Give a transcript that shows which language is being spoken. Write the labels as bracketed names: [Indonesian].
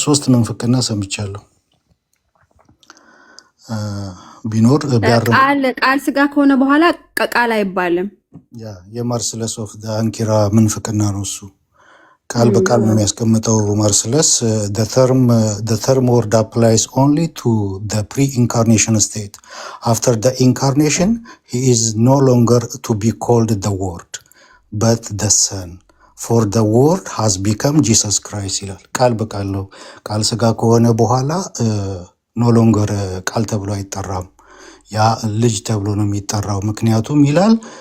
[Amharic] 3 ምንፍቅና ሰምቻለሁ። ቢኖር ቃል ስጋ ከሆነ በኋላ ቃል አይባልም። የማርስለስ ኦፍ አንኪራ ምንፍቅና ነው እሱ። ቃል በቃል ነው የሚያስቀምጠው ማርስለስ። [English] the term word applies only to the pre-incarnation state. After the incarnation, he is no longer to be called the word, but the son. For the word has become Jesus Christ [Amharic] ይላል። ቃል በቃል ነው። ቃል ስጋ ከሆነ በኋላ [English] no longer [Amharic] ቃል ተብሎ አይጠራም። ያ ልጅ ተብሎ ነው የሚጠራው። ምክንያቱም ይላል